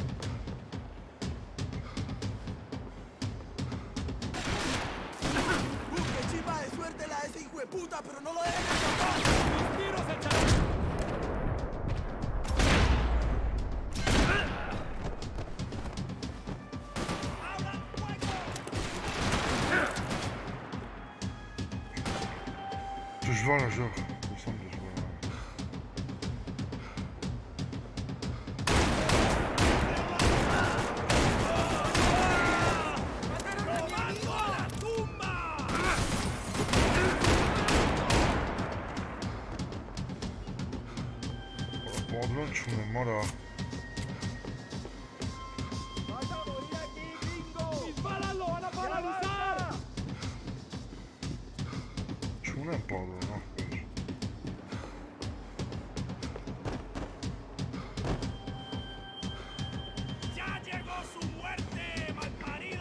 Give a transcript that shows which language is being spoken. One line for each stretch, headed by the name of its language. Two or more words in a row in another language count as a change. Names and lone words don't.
Spanish: ¡Qué chiva de suerte la de ese hijo de puta, pero no lo dejen escapar! ¡Mis tiros echarán! ¡Abran fuego!
Armenian: Դժվար է, ժող, ուսամ դժվար է։
Spanish: ¡Robando a la tumba!
Armenian: Պատրոն չունեմ, արա։
Spanish: ¡Vas a morir aquí, gringo! ¡Mis balas lo van a paralizar!
Armenian: Չունեմ պատրոն, ախպեր։
Spanish: ¡Ya llegó su muerte, malparido!